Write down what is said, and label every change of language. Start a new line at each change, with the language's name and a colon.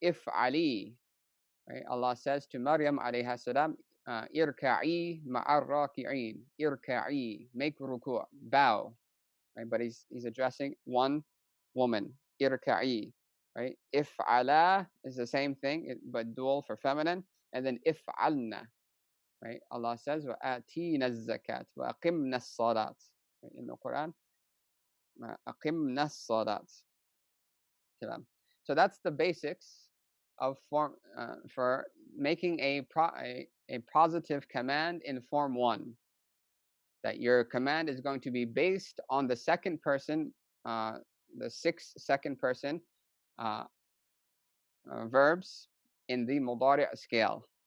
English: If'ali, right? Allah says to Maryam alayha salam,
Arabic: irka'i ma'ar raki'in,
English: irka'i, make ruku', bow, right? But he's addressing one woman, irka'i, right? If'ala is the same thing, but dual for feminine, and then if'alna, right? Allah says,
Arabic: وَآتِينَ الزَّكَاةِ وَأَقِمْنَ الصَّلَاةِ, right?
English: In the Quran,
Arabic: أَقِمْنَ الصَّلَاةِ.
English: So that's the basics of form for making a positive command in form 1. That your command is going to be based on the second person, the 6 second person verbs in the mudari' scale.